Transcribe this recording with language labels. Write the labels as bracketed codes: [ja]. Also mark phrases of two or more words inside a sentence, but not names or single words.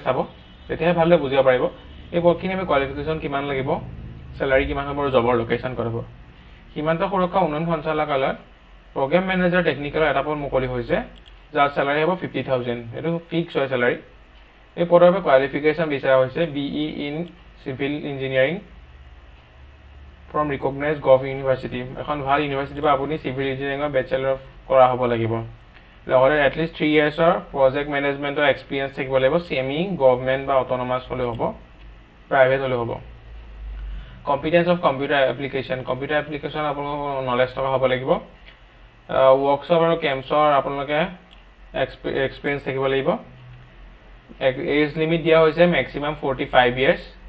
[as] চাব তেতিয়াহে ভালদৰে বুজিব পাৰিব এই পদখিনি আমি কোৱালিফিকেশন কিমান লাগিব স্যালাৰি কিমান হ'ব আৰু [en] jobৰ location [as] ক'ত হ'ব সীমান্ত সুৰক্ষা উন্নয়ন সঞ্চালকালয়ত [en] program manager technical [as] এটা পদ মুকলি হৈছে যাৰ স্যালাৰি হ'ব 50000 এটো ফিক্স হয় স্যালাৰি এই পদৰ বাবে কোৱালিফিকেশন বিচাৰা হৈছে [en] BE in civil engineering from recognized gov university [as] এখন ভাল ইউনিভাৰ্সিটি বা আপুনি [en] civil engineeringৰ bachelor [as] কৰা হ'ব লাগিব লগতে [en] at least 3 years or project managementৰ experience [as] থাকিব লাগিব [en] semi government [as] বা অটোনমাস হলে হ'ব প্ৰাইভেট হলে হ'ব [en] competence of computer application [as] আপোনালোকৰ নলেজ থকা হ'ব লাগিব ওয়াৰ্কশ্বপ আৰু কেম্পছৰ আপোনালোকে এক্সপেৰিয়েন্স থাকিব লাগিব [en] age limit [as] দিয়া হৈছে [en] maximum 45 years